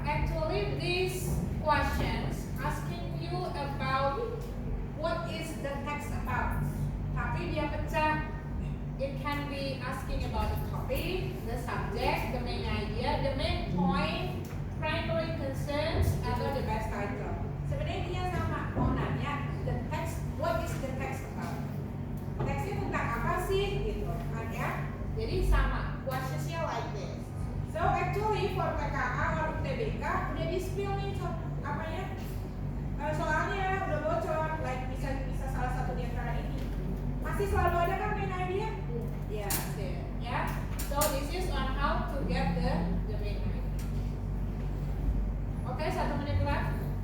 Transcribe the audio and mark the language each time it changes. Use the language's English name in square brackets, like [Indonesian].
[English] Actually these questions asking you about what is the text about. [Indonesian] Tapi dia pecah. [English] It can be asking about the topic, the subject, the main idea, the main point, primary concerns, atau the best title. [Indonesian] Sebenarnya dia sama, mau nanya [English] the text, what is the text about? [Indonesian] Teksnya tentang apa sih gitu kan ya? Jadi sama, questionsnya like this. [English] So actually for PKA or UTBK [Indonesian] udah di spill nih apanya? Soalnya udah bocor, like bisa salah satu di antara ini. Masih selalu ada kan main idea? [English] Yeah, there. Yeah. So this is on how to get the main idea. Okay, 1 menit left.